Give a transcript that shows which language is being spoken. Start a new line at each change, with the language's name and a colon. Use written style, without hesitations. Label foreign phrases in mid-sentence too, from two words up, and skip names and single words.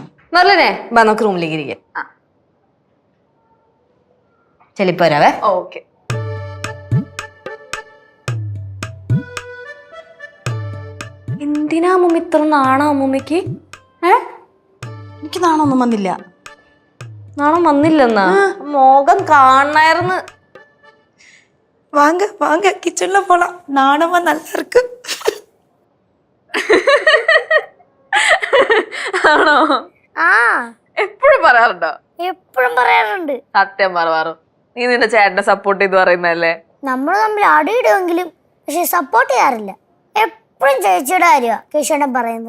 Malayalam: മെർലിനെ വാ, നമുക്ക് റൂമിലേക്ക് ഇരിക്കാം. ചെലിപ്പോ വരാവേ. ഓക്കെ. എന്തിനാ അമ്മൂമ്മ ഇത്ര നാണോ അമ്മൂമ്മക്ക്? എനിക്ക് നാണമൊന്നും വന്നില്ല. നാണം വന്നില്ലെന്നാ? മോകം കാണായിരുന്നു.
Tamil: வாங்க வாங்க, கிச்சன்ல போலாம், நாணமா நல்லா இருக்கு.
Malayalam: ആണോ? ആ, എപ്പോഴും പറയാറുണ്ടോ? എപ്പോഴും പറയാറുണ്ട്. സത്യം പറവാറോ? നീ നിന്റെ ചേട്ടനെ സപ്പോർട്ട് ചെയ്ത് പറയുന്നല്ലേ? നമ്മൾ തമ്മിൽ അടിയിടുമെങ്കിലും പക്ഷെ സപ്പോർട്ട് ചെയ്യാറില്ല. എപ്പോഴും ചേച്ചിയുടെ കാര്യമാ കേശവനെ പറയുന്നത്.